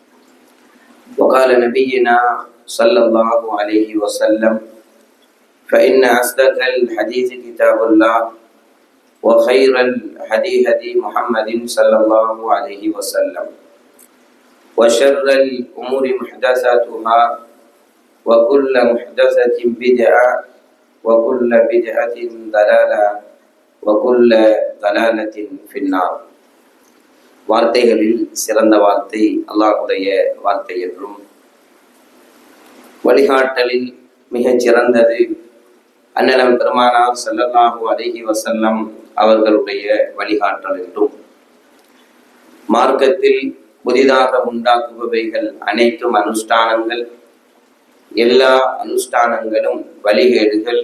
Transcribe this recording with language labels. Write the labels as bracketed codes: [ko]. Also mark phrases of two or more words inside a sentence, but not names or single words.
[ar] وقال نبينا صلى الله عليه وسلم فإن أصدق الحديث كتاب الله وخير الهدي هدي محمد صلى الله عليه وسلم وشر الأمور محدثاتها وكل محدثة بدعة وكل بدعة ضلالة وكل ضلالة في النار. [ta] வார்த்தைகளில் சிறந்த வார்த்தை அல்லாஹ்வுடைய வார்த்தை என்றும், வழிகாட்டலில் மிகச் சிறந்தது அன்னலம் பெருமானார் [ar] صلى الله عليه وسلم [ta] அவர்களுடைய வழிகாட்டல் என்றும், மார்க்கத்தில் புதிதாக உண்டாக்குபவைகள் அனைத்தும் அனுஷ்டானங்கள், எல்லா அனுஷ்டானங்களும் வழிகேடுகள்,